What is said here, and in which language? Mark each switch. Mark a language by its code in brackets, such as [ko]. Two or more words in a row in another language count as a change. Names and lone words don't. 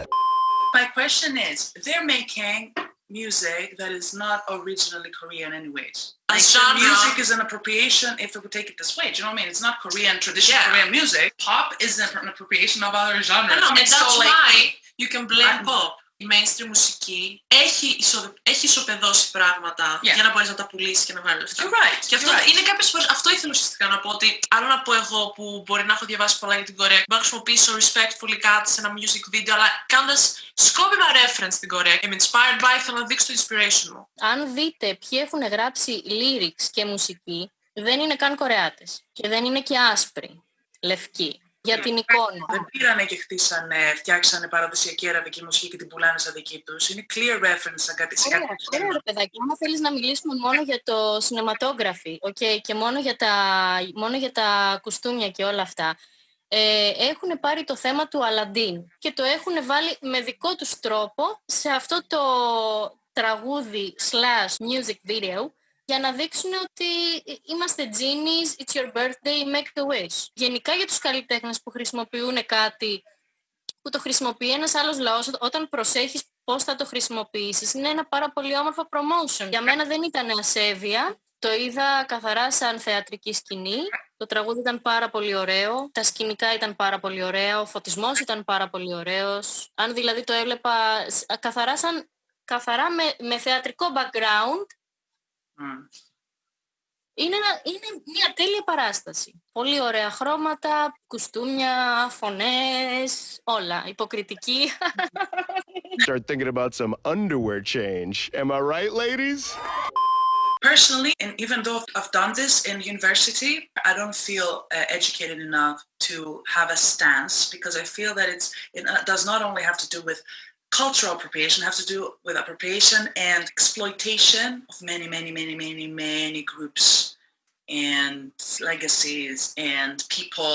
[en] My question is, they're making music that is not originally Korean anyways. As Like, genre. music is an appropriation if we would take it this way. Do you know what I mean? It's not Korean, traditional Yeah. Korean music. Pop is an appropriation of other genres. No, and that's So, like, why you can blame pop. [el] Η mainstream μουσική έχει ισοπεδώσει πράγματα για να μπορείς να τα πουλήσεις και να βγάλεις λεφτά. [en] You're right. [el] Και αυτό είναι κάποιες φορές, αυτό ήθελα ουσιαστικά να πω, ότι άλλο να πω εγώ που μπορεί να έχω διαβάσει πολλά για την Κορέα, μπορώ να χρησιμοποιήσω respectfully κάτι σε ένα [en] music video, [el] αλλά κάνοντας σκόπιμα reference στην Κορέα. [en] I'm inspired by, [el] θέλω να δείξω το inspiration μου. Αν δείτε ποιοι έχουν γράψει lyrics και μουσική, δεν είναι καν Κορεάτες. Και δεν είναι και άσπροι, λευκοί. Για την εικόνα. Δεν πήρανε και χτίσανε, φτιάξανε παραδοσιακή αραβική μουσική και την πουλάνε σαν δική τους. Είναι [en] clear reference [el] σε κάτι. Ωραία, ρε παιδάκι. Άμα θέλεις να μιλήσουμε μόνο για το cinematography, okay, και μόνο για τα κουστούμια και όλα αυτά, έχουν πάρει το θέμα του Aladdin και το έχουν βάλει με δικό τους τρόπο σε αυτό το τραγούδι / [en] music video, [el] για να δείξουν ότι είμαστε genies, [en] it's your birthday, make a wish. [el] Γενικά για τους καλλιτέχνες που χρησιμοποιούν κάτι που το χρησιμοποιεί ένας άλλος λαός, όταν προσέχεις πώς θα το χρησιμοποιήσεις, είναι ένα πάρα πολύ όμορφο promotion. Για μένα δεν ήταν ασέβεια, το είδα καθαρά σαν θεατρική σκηνή. Το τραγούδι ήταν πάρα πολύ ωραίο, τα σκηνικά ήταν πάρα πολύ ωραία, ο φωτισμός ήταν πάρα πολύ ωραίος. Αν δηλαδή το έβλεπα καθαρά με θεατρικό background, είναι μια τέλεια παράσταση. Πολύ ωραία χρώματα, κουστούμια, φωνές, όλα. Υποκριτική. [en] Start thinking about some underwear change. Am I right, ladies? Personally, and even though I've done this in university, I don't feel educated enough to have a stance, because I feel that it does not only have to do with cultural appropriation, have to do with appropriation and exploitation of many groups and legacies and people.